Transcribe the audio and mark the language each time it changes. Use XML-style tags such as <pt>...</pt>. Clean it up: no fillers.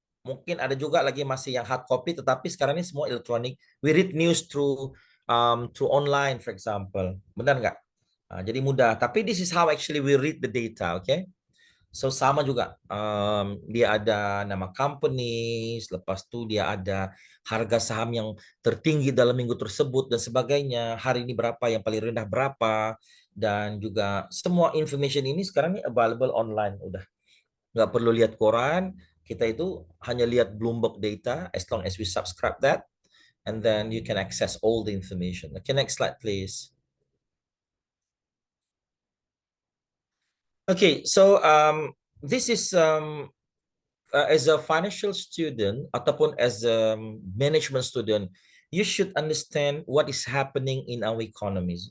<id>Mungkin ada juga lagi masih yang hard copy, tetapi sekarang ini semua electronic.</id> <en>We read news through online, for example.</en> <id>Benar nggak? Jadi mudah.</id> <en>Tapi this is how actually we read the data, okay?</en> <id>So sama juga. Dia ada nama company, lepas itu dia ada harga saham yang tertinggi dalam minggu tersebut dan sebagainya. Hari ini berapa, yang paling rendah berapa, dan juga semua information ini sekarang ini available online. Udah nggak perlu lihat koran. Kita itu hanya lihat Bloomberg data</id> <en>as long as we subscribe that. And then you can access all the information. Okay, next slide, please. Okay, so this is as a financial student ataupun as a management student, you should understand what is happening in our economies.</en>